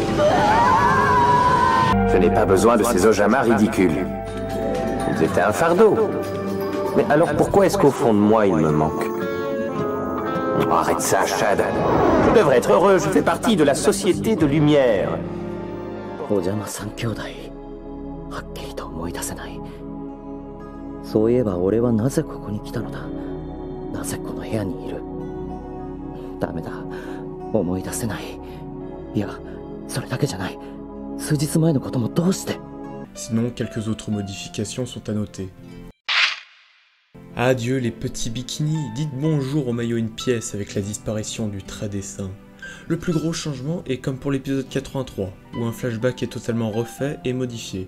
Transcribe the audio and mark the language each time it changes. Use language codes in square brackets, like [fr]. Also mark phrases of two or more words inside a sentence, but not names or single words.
[fr] Je n'ai pas besoin de ces Ojama ridicules. Ils étaient un fardeau. Mais alors pourquoi est-ce qu'au fond de moi, il me manque? Oh, arrête ça, Chad. Je devrais être heureux, je fais partie de la société de lumière. [ja] Ojama-san Kyodai. はっきりと思い出せない。そういえば俺はなぜここに来たのだ。なぜこの部屋にいる。ダメだ。思い出せない。いや、それだけじゃない。数日前のこともどうして。 [fr] Sinon, quelques autres modifications sont à noter. Adieu les petits bikinis, dites bonjour au maillot une pièce avec la disparition du trait des seins. Le plus gros changement est comme pour l'épisode 83, où un flashback est totalement refait et modifié.